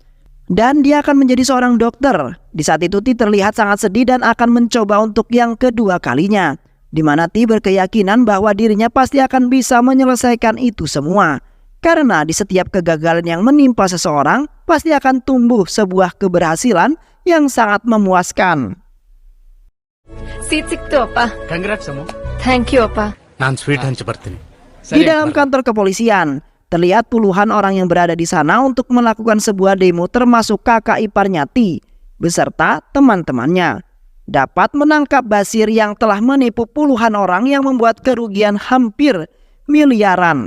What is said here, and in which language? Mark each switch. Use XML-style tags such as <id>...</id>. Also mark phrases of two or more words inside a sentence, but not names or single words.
<id>Dan dia akan menjadi seorang dokter. Di saat itu Ti terlihat sangat sedih dan akan mencoba untuk yang kedua kalinya, di mana Ti berkeyakinan bahwa dirinya pasti akan bisa menyelesaikan itu semua. Karena di setiap kegagalan yang menimpa seseorang pasti akan tumbuh sebuah keberhasilan yang sangat memuaskan.</id> <kn>ಸೀಟ್ ಸಿಕ್ತು ಅಪ್ಪ.</kn> <en>Congrats, Amu. thank you ಅಪ್ಪ.</en> <kn>ನಾನು ಸ್ವೀಟ್ ಹಂಚಿ ಬರ್ತೀನಿ.</kn> <id>Di dalam kantor kepolisian, terlihat puluhan orang yang berada di sana untuk melakukan sebuah demo termasuk kakak iparnya Ti beserta teman-temannya. dapat menangkap Basir yang telah menipu puluhan orang yang membuat kerugian hampir miliaran.</id>